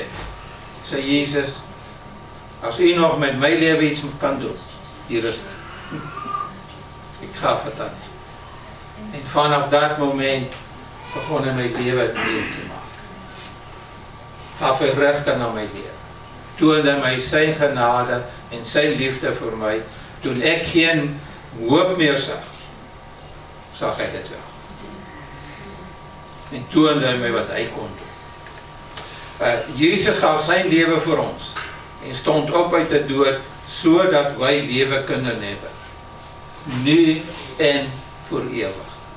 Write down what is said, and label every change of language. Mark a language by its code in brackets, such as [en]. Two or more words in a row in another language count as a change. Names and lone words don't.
[nl] Ik zei, Jezus, als u nog met mijn leven iets kan doen, hier is het. Ik gaf het aan. En vanaf dat moment begon ik mijn leven opnieuw te maken. Gaf ik rechten aan mijn leven. [af] toon hy my sy genade en sy liefde vir my, toen ek geen hoop meer sag hy dit wel. En toon hy my wat hy kon doen. Jesus gaf sy lewe vir ons, en stond op uit die dood, sodat wy lewe kunnen hê, nu en voor ewig.